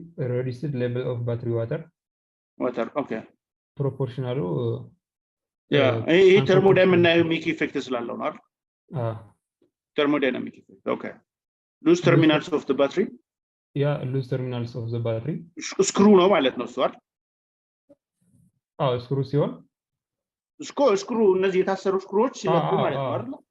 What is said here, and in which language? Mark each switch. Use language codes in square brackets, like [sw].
[en] reduced level of battery water okay proportional [am] ይሄ thermodynamic effect ስላለው ነው አይደል? [en] thermodynamic effect okay loose terminals of the battery loose terminals of the battery [am] screw ነው ማለት ነው እሱ አይደል? screw ሲሆን screw እነዚህ የታሰሩ ስክሩዎች ሲለቁ ማለት ነው አይደል?